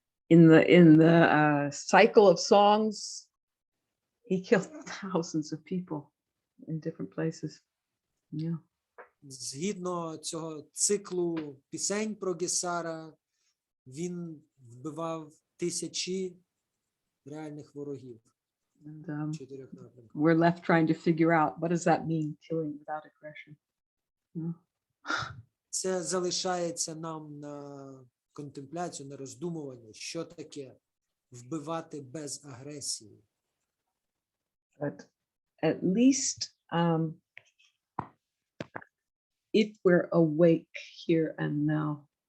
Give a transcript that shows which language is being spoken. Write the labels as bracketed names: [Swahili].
[English] In the cycle of songs, he killed thousands of people in different places. Yeah. [Ukrainian] Згідно цього циклу пісень про Гесара, він вбивав тисячі реальних ворогів [English] And [Ukrainian] в 4 напрямках. [English] we're left trying to figure out, what does that mean, killing without aggression? Yeah. [Ukrainian] Це залишається нам на контемпляцію, на роздумування, що таке вбивати без агресії. [English] But at least if we're awake here and now,